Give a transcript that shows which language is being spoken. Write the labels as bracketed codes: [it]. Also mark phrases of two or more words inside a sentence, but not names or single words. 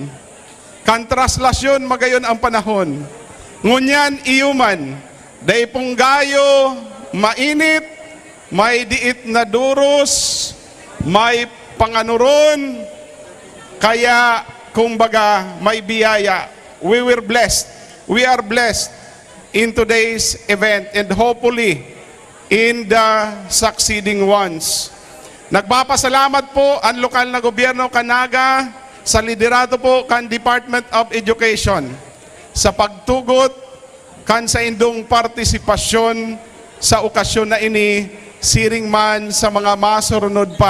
[bik] Kan traslasyon, magayon ang panahon. Ngunyan iyuman, day pong gayo, mainit, may diit na duros, may panganuron, kaya kumbaga may biyaya. [en] We were blessed. We are blessed in today's event and hopefully in the succeeding ones. [bik] Nagpapasalamat po ang lokal na gobyerno Canaga sa liderato po kan Department of Education sa pagtugot kan sa indong partisipasyon sa okasyon na ini, siring man sa mga masurunod pa.